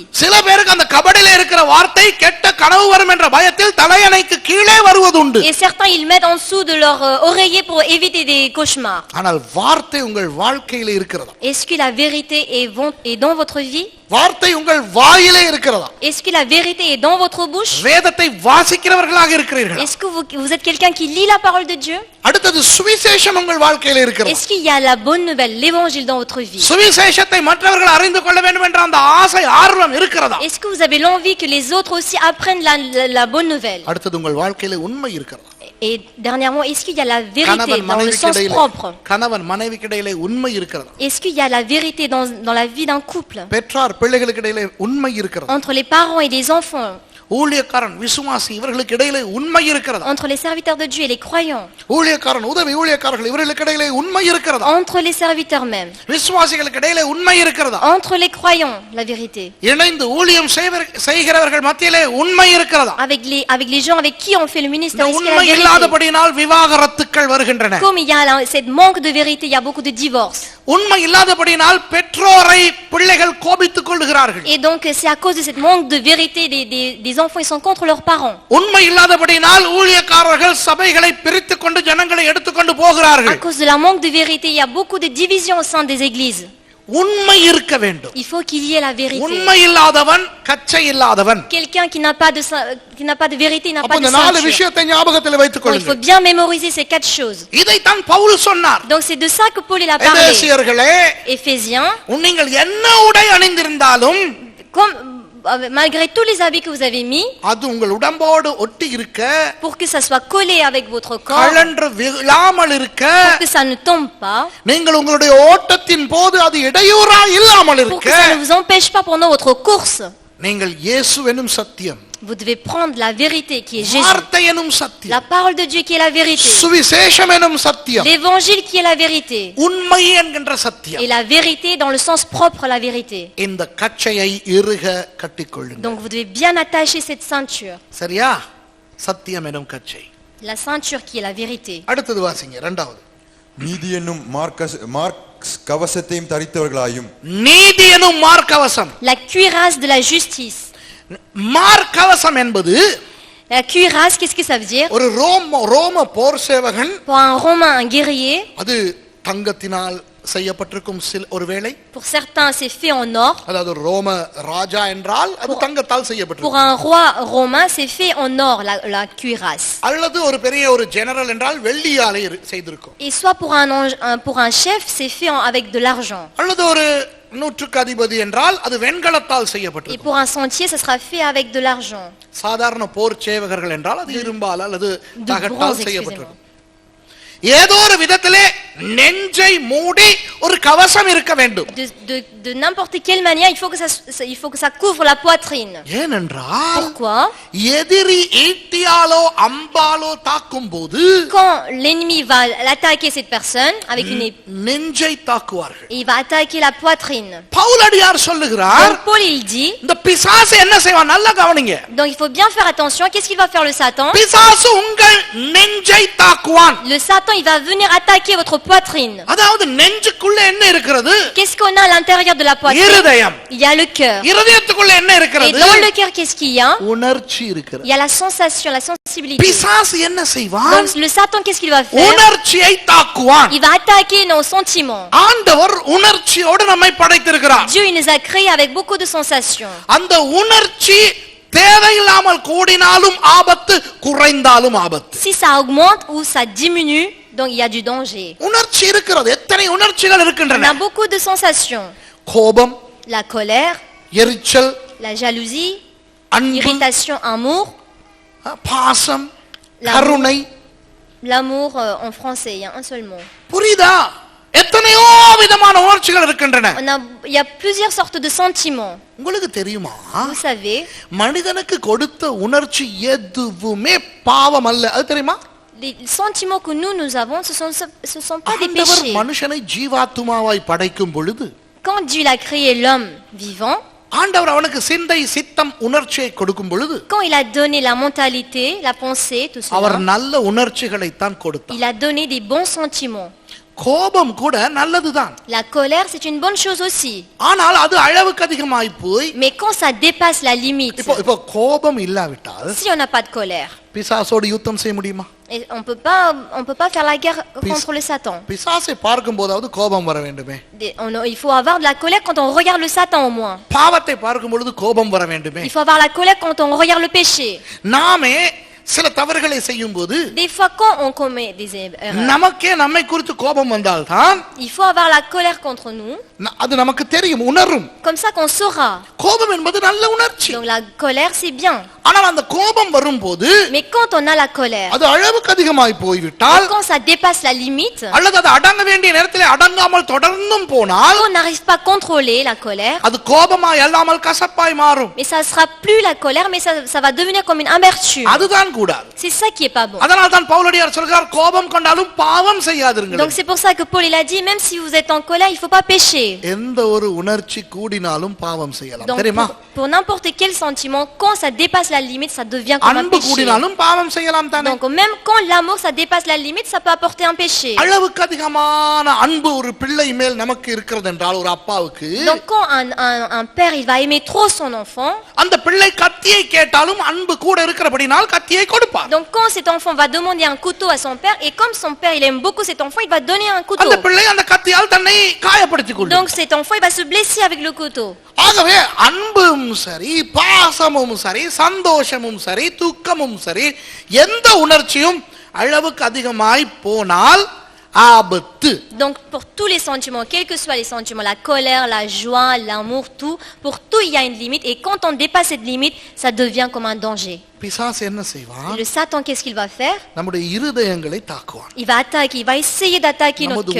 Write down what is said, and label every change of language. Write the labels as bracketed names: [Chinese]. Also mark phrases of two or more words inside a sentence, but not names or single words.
[Tamil] சில பேருக்கு அந்த கபடிலே இருக்கிற வார்த்தை கெட்ட கனவு வரும் என்ற பயத்தில் தலையணைக்கு கீழே வருவதுண்டு. [French] Et certains, ils mettent en dessous de leur oreiller pour éviter des cauchemars. [Tamil] ஆனால் வார்த்தை உங்கள் வாழ்க்கையிலே இருக்கிறதா? [French] Est-ce que la vérité est dans votre vie? [Tamil] வார்த்தை உங்கள் வாயிலே இருக்கிறதா? [French] Est-ce que la vérité est dans votre bouche? [Tamil] வேதத்தை வாசிக்கிறவர்களாக இருக்கிறீர்களா? [French] Est-ce que vous êtes quelqu'un qui lit la parole de Dieu? [Tamil] அடுத்தது சுவிசேஷம் உங்கள் வாழ்க்கையிலே இருக்கிறதா? [French] Est-ce qu'il y a la bonne nouvelle, l'évangile dans votre vie? [Tamil] சுவிசேஷத்தை மற்றவர்கள் அறிந்து கொள்ள வேண்டும் என்ற அந்த ஆசை ஆர்வம் இருக்கிறதா? [French] Est-ce que vous avez l'envie que les autres aussi apprennent la bonne nouvelle? [Tamil] அடுத்தது உங்கள் வாழ்க்கையிலே உண்மை இருக்கிறதா? [French] Et dernièrement, est-ce qu'il y a la vérité [Tamil] கணவன் [French] dans le sens [Tamil] மனைவிக்கிடையிலே [French] propre? [Tamil] கணவன் மனைவிக்கிடையிலே உண்மை இருக்கிறதா? [French] Est-ce qu'il y a la vérité dans la vie d'un couple? [Tamil] பெற்றார் பிள்ளைகளுக்கு இடையிலே உண்மை இருக்கிறதா? [French] Entre les parents et les enfants? [Tamil] ஊழியக்காரன் விசுவாசி இவர்களுக்கு இடையிலே உண்மை இருக்கிறதா? [French] Entre les serviteurs de Dieu et les croyants? [Tamil] ஊழியக்காரன் உதவி ஊழியக்காரர்கள் இவர்களுக்கு இடையிலே உண்மை இருக்கிறதா? [French] Entre les serviteurs même? [Tamil] விசுவாசிகளுக்கு இடையிலே உண்மை இருக்கிறதா? [French] Entre les croyants, la vérité? [Tamil] இணைந்து ஊழியம் செய்கிறவர்கள் மத்தியிலே உண்மை இருக்கிறதா? [French] Avec les gens avec qui on fait le ministère, [Tamil] இந்த [French] est-ce qu'il y a [Tamil] உண்மை [French] la vérité? [Tamil] இல்லாதபடியினால் விவாகரத்துக்கள் வருகின்றன. [French] Comme il y a cette manque de vérité, il y a beaucoup de divorces. [Tamil] உண்மை இல்லாதபடியினால் பெற்றோரை பிள்ளைகள் கோபித்துக் கொள்கிறார்கள். [French] Et donc c'est à cause de cette manque de vérité, des enfants ils sont contre leurs parents. [Tamil] உண்மை இல்லாதபடியினால் ஊழியக்காரர்கள் சபைகளை பிரித்துக் கொண்டு ஜனங்களை எடுத்துக்கொண்டு [French] À [Tamil] போகிறார்கள். [French] cause de la manque de vérité, il y a beaucoup de divisions au sein des églises. [Tamil] உண்மை இருக்க வேண்டும். [French] Il faut qu'il y ait la vérité. [Tamil] உண்மை இல்லாதவன் கச்சை இல்லாதவன். [French] Quelqu'un qui n'a pas de vérité, n'a [Tamil] அப்ப [French] pas de [Tamil] இந்த நாலு [French] ceinture. [Tamil] விஷயத்தை ஞாபகத்தில் வைத்துக் [French] Donc, il faut [Tamil] கொள்ளுங்கள். [French] bien mémoriser ces quatre choses. [Tamil] இதைத்தான் பவுல் சொன்னார். [French] Donc c'est de ça que Paul il a parlé. [Tamil] எபேசியர்களே, [French] Éphésiens, [Tamil] நீங்கள் என்ன உடை அணிந்திருந்தாலும் [French] malgré tous les habits que vous avez mis, [Tamil] அது உங்கள் உடம்போடு ஒட்டி இருக்க, [French] pour que ça soit collé avec votre corps, [Tamil] கழன்று விழாமல் இருக்க, [French] pour que ça ne tombe pas, [Tamil] நீங்கள் உங்களுடைய ஓட்டத்தின் போது அது இடையூறா இல்லாமல் [French] pour [Tamil] இருக்க, [French] que ça ne vous empêche pas pendant votre course. [Tamil] நீங்கள் இயேசு எனும் சத்தியம், [French] Vous devez prendre la vérité qui est Jésus, [Tamil] வார்த்தை எனும் [French] la [Tamil] சத்தியம், [French] parole de Dieu qui est la vérité, [Tamil] சுவிசேஷம் எனும் சத்தியம், [French] l'évangile qui est la vérité, [Tamil] உண்மை என்கின்ற சத்தியம். [French] et la vérité dans le sens propre à la vérité. [Tamil] இந்த கச்சையை இறுக கட்டிக்கொள்ளுங்கள். [French] Donc vous devez bien attacher cette ceinture, [Tamil] சரியா? சத்தியம் எனும் கச்சை. [French] la ceinture qui est la vérité. [Tamil] அடுத்தது வாசிங்க, இரண்டாவது. நீதி என்னும் மார்க்ஸ் கவசத்தையும் தரித்தவர்களாயும். நீதி எனும் மார்க்கவசம். [French] La cuirasse de la justice. [Tamil] மார்க்கவசம் என்பது [French] La cuirasse, qu'est-ce que ça veut dire? [Tamil] ஒரு ரோம போர் சேவகன், [French] Pour un Romain, un guerrier, [Tamil] அது தங்கத்தினால் செய்யப்பட்டிருக்கும் ஒருவேளை, [French] pour certains c'est fait en or, [Tamil] அதாவது ரோம ராஜா என்றால் அது தங்கத்தால் [French] pour [Tamil] செய்யப்பட்டிருக்கும். [French] un roi romain c'est fait en or, la cuirasse. [Tamil] அல்லது ஒரு பெரிய ஒரு ஜெனரல் என்றால் வெள்ளியாலே செய்திருக்கும். [French] Et soit pour un chef c'est fait avec de l'argent. [Tamil] அல்லது ஒரு நூற்றுக்கு அதிபதி என்றால் அது வெண்கலத்தால் [French] Et [Tamil] செய்யப்பட்டிருக்கும். [French] pour un sentier ça sera fait avec de l'argent. [Tamil] சாதாரண போர் சேவகர்கள் என்றால் அது இரும்பால் அல்லது [French] De [Tamil] தகட்டால் [French] bronze, [Tamil] செய்யப்பட்டிருக்கும். ஏதோ ஒரு விதத்திலே நெஞ்சை மூடி ஒரு கவசம் இருக்க வேண்டும். [French] De n'importe quelle manière il faut que ça couvre la poitrine. [Tamil] ஏனென்றால் [French] Pourquoi? [Tamil] எதிரி ஈட்டியாலோ அம்பாலோ தாக்கும் போது [French] Quand l'ennemi va attaquer cette personne avec une épée, [Tamil] நெஞ்சை தாக்குவார்கள். [French] il va attaquer la poitrine. [Tamil] பவுலடியார் சொல்லுகிறார், [French] Donc Paul il dit, [Tamil] இந்த பிசாசு என்ன செய்வான்? நல்லா கவனிங்க. [French] donc il faut bien faire attention. Qu'est-ce qu'il va faire le Satan? [Tamil] பிசாசு உங்கள் நெஞ்சை தாக்குவான். [French] Le Satan il va venir attaquer votre poitrine. [Tamil] அதாவது நெஞ்சுக்குள்ள என்ன இருக்கிறது? [French] Qu'est-ce qu'on a à l'intérieur de la poitrine? [Tamil] இருதயம். [French] Il y a le cœur. [Tamil] இருதயத்துக்குள்ள என்ன [French] Et [Tamil] இருக்கிறது? [French] dans le cœur, qu'est-ce qu'il y a? [Tamil] உணர்ச்சி இருக்கிறது. [French] Il y a la sensation, la sensibilité. [Tamil] பிசாசு என்ன செய்வான்? [French] Donc le Satan, qu'est-ce qu'il va faire? [Tamil] உணர்ச்சியை தாக்குவான். [French] Il va attaquer nos sentiments. [Tamil] ஆண்டவர் உணர்ச்சியோடு நம்மை படைத்திருக்கிறார். [French] Dieu il nous a créés avec beaucoup de sensations. [Tamil] அந்த உணர்ச்சி தேவையில்லாமல் கூடினாலும் ஆபத்து, குறைந்தாலும் ஆபத்து. [French] Si ça augmente ou ça diminue, donc il y a du danger. [Tamil] உணர்ச்சி இருக்கிறது. எத்தனை உணர்ச்சிகள் [French] On [Tamil] இருக்கின்றன? [French] a beaucoup de sensations. [Tamil] கோபம், [French] La colère, [Tamil] எரிச்சல், [French] la jalousie, [Tamil] அன்பு, [French] irritation, amour. [Tamil] பாசம், [French] L'amour. [Tamil] கருணை. [French] L'amour en français, il y a un seul mot. [Tamil] புரியுதா? எத்தனையோ விதமான உணர்ச்சிகள் இருக்கின்றன. [French] Il y a plusieurs sortes de sentiments. [Tamil] உங்களுக்கு தெரியுமா, [French] Vous savez, [Tamil] மனிதனுக்கு கொடுத்த உணர்ச்சி எதுவுமே பாவம் அல்ல. அது தெரியுமா? [French] les sentiments que nous avons, ce sont pas des [Tamil] ஆண்டவர் [French] péchés. [Tamil] மனுஷனை ஜீவாத்துமாவாய் படைக்கும் பொழுது [French] Quand Dieu a créé l'homme vivant, [Tamil] ஆண்டவர் அவனுக்கு சிந்தை, சித்தம், உணர்ச்சியை கொடுக்கும் பொழுது [French] quand il a donné la mentalité, la pensée, tout [Tamil] அவர் [French] cela, [Tamil] நல்ல உணர்ச்சிகளை தான் கொடுத்தார். [French] il a donné des bons sentiments. [Tamil] கோபம் கூட நல்லதுதான். [French] La colère, c'est une bonne chose aussi. [Tamil] ஆனால் அது அளவுக்கு அதிகமாய் போய் [French] Mais quand ça dépasse la limite, [Tamil] இப்போ கோபம் இல்லாவிட்டால் [French] si on n'a pas de colère, [Tamil] பிசாசோடு யுத்தம் செய்ய முடியுமா? [French] et on peut pas faire la guerre contre le Satan. [Tamil] பிசாசை பார்க்கும் போதாவது கோபம் வர வேண்டுமே. [French] Il faut avoir de la colère quand on regarde le Satan au moins. [Tamil] பாவத்தை பார்க்கும் பொழுது கோபம் வர வேண்டுமே. [French] Il faut avoir la colère quand on regarde le péché. [Tamil] நாமே சில தவறுகளை செய்யும் போது [French] Des fois quand on commet des erreurs, [Tamil] நமக்கே நம்மை குறித்து கோபம் வந்தால்தான் [French] il faut avoir la colère contre nous, [Tamil] அது நமக்கு தெரியும், உணரும். [French] comme ça qu'on saura. [Tamil] கோபம் என்பது நல்ல உணர்ச்சி. [French] Donc la colère c'est bien. [Tamil] ஆனால் அந்த கோபம் வரும்போது [French] Mais quand on a la colère, [Tamil] அது அளவுக்கு அதிகமாய் போய்விட்டால் [French] quand ça dépasse la limite, [Tamil] அல்லது அது அடங்க வேண்டிய நேரத்தில் அடங்காமல் தொடர்ந்தும் போனால் [French] on n'arrive pas à contrôler la colère, [Tamil] அது கோபமாய் அல்லாமல் கசப்பாய் மாறும். [French] mais ça sera plus la colère, mais ça va devenir comme une amertume. [Tamil] அதுதான் கூடாது. [French] C'est ça qui est pas bon. [Tamil] அதனால் தான் பவுலடியார் சொல்கிறார், கோபம் கொண்டாலும் பாவம் செய்யாதிருங்கள். [French] Donc c'est pour ça que Paul il a dit, même si vous êtes en colère, il faut pas pécher. [Tamil] எந்த ஒரு உணர்ச்சி கூடினாலும் பாவம் செய்யலாம். [French] Donc [Tamil] தெரியுமா? [French] pour n'importe quel sentiment, quand ça dépasse la limite, ça devient comme un [Tamil] அன்பு [French] péché. [Tamil] கூடினாலும் பாவம் செய்யலாம் தானே. [French] Donc même quand l'amour ça dépasse la limite, ça peut apporter un péché. [Tamil] அளவுக்கு அதிகமான அன்பு ஒரு பிள்ளை மேல் நமக்கு இருக்கிறது என்றால், ஒரு அப்பாவுக்கு [French] Donc quand un père il va aimer trop son enfant, [Tamil] அந்த பிள்ளை கத்தியை கேட்டாலும் அன்பு கூட இருக்கிறபடினால் கத்தியை கொடுப்பார். [French] donc quand cet enfant va demander un couteau à son père, et comme son père il aime beaucoup cet enfant, il va donner un couteau. [Tamil] அந்த பிள்ளை அந்த கத்தியால் தன்னை காயப்படுத்திக் கொள்ளும். [French] Donc cet enfant il va se blesser avec le couteau. [Tamil] ஆகவே அன்பும் சரி, பாசமும் சரி, சந்தோஷமும் சரி, துக்கமும் சரி, எந்த உணர்ச்சியும் அளவுக்கு அதிகமாய் போனால் ஆபத்து. [French] Donc pour tous les sentiments, quels que soient les sentiments, la colère, la joie, l'amour, tout, pour tout il y a une limite. Et quand on dépasse cette limite, ça devient comme un danger. [Tamil] பிசாசு என்ன [French] Et [Tamil] செய்வான்? [French] le Satan, qu'est-ce qu'il va faire? [Tamil] நம்முடைய இருதயங்களை தாக்குவான். [French] Il va attaquer, il va essayer d'attaquer notre [Tamil] நமது